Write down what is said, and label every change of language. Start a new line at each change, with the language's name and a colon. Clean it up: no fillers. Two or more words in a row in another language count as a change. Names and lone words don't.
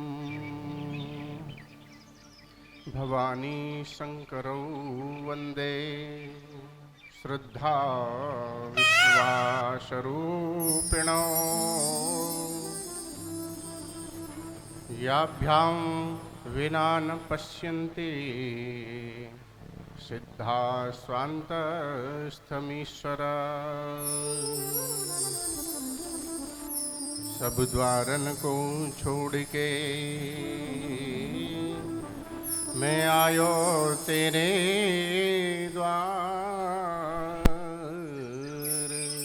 Sanskrit: भवानी शंकरौ वन्दे श्रद्धा विश्वासरूपिणौ याभ्यां विना न पश्यन्ति सिद्धा स्वान्तस्थमीश्वर।
Hindi: सब द्वारन को छोड़ के मैं आयो तेरे द्वार।